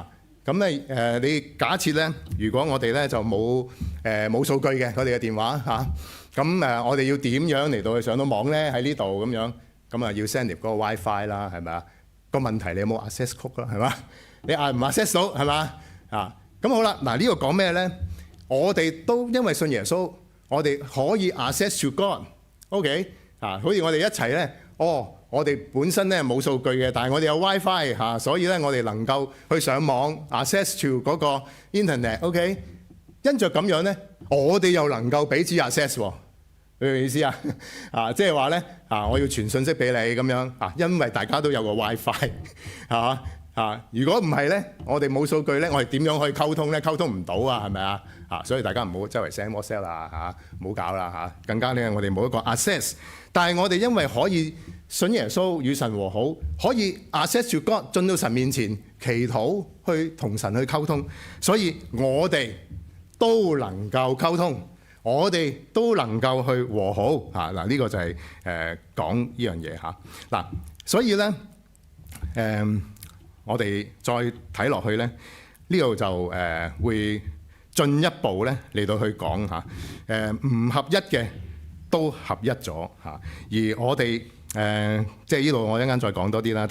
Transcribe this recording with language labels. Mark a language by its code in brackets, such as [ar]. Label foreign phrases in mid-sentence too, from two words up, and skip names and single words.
[yue] 咁咧你假設咧，如果我哋咧就冇數據嘅，我哋嘅電話嚇，咁我哋要點樣嚟到去上到網咧？喺呢度咁樣，咁啊要 send 入嗰個 WiFi 啦，係咪啊？個問題你有冇 [en] access code [yue] 啦？係嘛？你唔 access 到係嘛？咁好啦，嗱呢個講咩咧？我哋都因為信耶穌，我哋可以 [en] access to God， [yue] OK 好似我哋一齊咧，我哋本身咧冇數據嘅，但係我哋有 WiFi 嚇，所以咧我哋能夠去上網 [en] access to [yue] 嗰個 internet，OK？因着咁樣咧，我哋又能夠彼此 access 喎，你明唔明意思啊？即係話咧我要傳信息俾你咁樣因為大家都有個 WiFi 係嘛？如果唔係咧，我哋冇數據咧，我哋點樣可以溝通咧？溝通唔到啊，係咪啊？所以大家唔好周圍 send WhatsApp 啦唔好搞啦更加咧，我哋冇一個 access， 但係我哋因為可以信耶穌與神和好，可以 [en] access to God [yue] 進到神面前祈禱，去同神去溝通，所以我哋都能夠溝通，我哋都能夠去和好嗱，呢個就係講呢樣嘢嗱，所以咧我哋再睇落去咧，呢度就會進一步咧嚟到去講唔合一嘅都合一咗而我哋即係呢度我一陣間再講多啲啦。